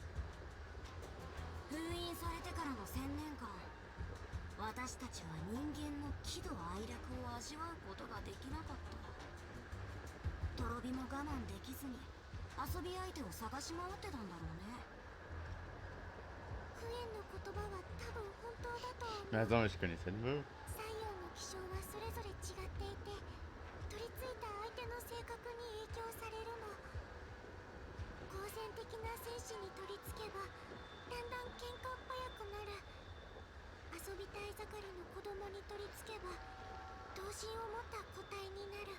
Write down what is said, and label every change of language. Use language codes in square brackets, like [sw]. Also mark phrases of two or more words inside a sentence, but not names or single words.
[ja] 封印されてからの1000年間、私たちは人間の喜怒哀楽を味わうことができなかった。トロビも我慢できずに遊び相手を探し回ってたんだろうね。クエンの言葉は多分本当だと思う。 [fr] Mais attends, mais je connais cette meuf. [ja] 西洋の気象はそれぞれ違っていて、取り付いた相手の性格に影響されるの。好戦的な戦士に取り付けばだんだん喧嘩っ早くなる。遊びたい盛りの子供に取り付けば童心を持った個体になる。